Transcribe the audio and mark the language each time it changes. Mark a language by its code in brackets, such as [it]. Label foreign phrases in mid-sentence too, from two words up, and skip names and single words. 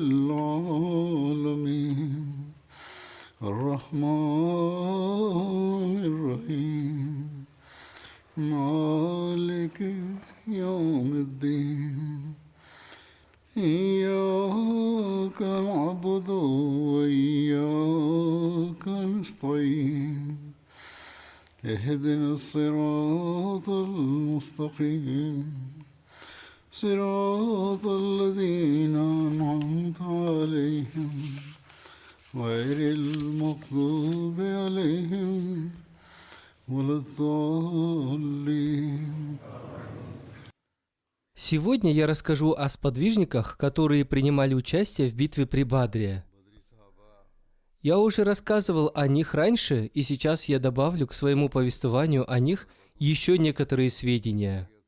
[ar] العالمين الرحمن الرحيم مالك يوم الدين إياك نعبد وإياك نستعين اهدنا الصراط المستقيم صراط الذين أنعمت عليهم غير المغضوب عليهم ولا الضالين. [ru] Сегодня я расскажу о сподвижниках, которые принимали участие в битве при Бадре. Я уже рассказывал о них раньше, и сейчас я добавлю к своему повествованию о них еще некоторые сведения.